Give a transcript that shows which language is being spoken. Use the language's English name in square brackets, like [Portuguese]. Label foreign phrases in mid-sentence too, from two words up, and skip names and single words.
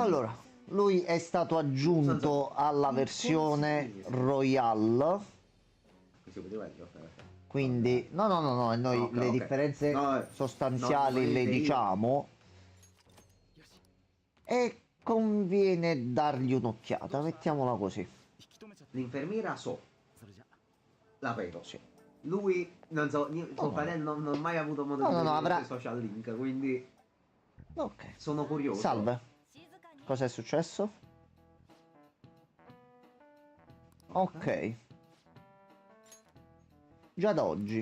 [Italian] Allora, lui è stato aggiunto alla versione Royale, Così poteva dire, ok. quindi no, noi Ok, le ok. differenze No, sostanziali no, le io- diciamo. [Japanese] よし、 [Italian] E conviene dargli un'occhiata, mettiamola così. [Japanese] 引き止めちゃって。 [Italian] L'infermiera so, [Japanese] それじゃ。 [Italian] la vedo. Sì. Lui, non so, tuo no. fratello non ha mai avuto modo No, di no, no, vedere avrà- i suoi social link, quindi Ok. sono curioso. Salve, [Japanese] 静かに。 [Italian] cosa è successo? Ok. Già da oggi.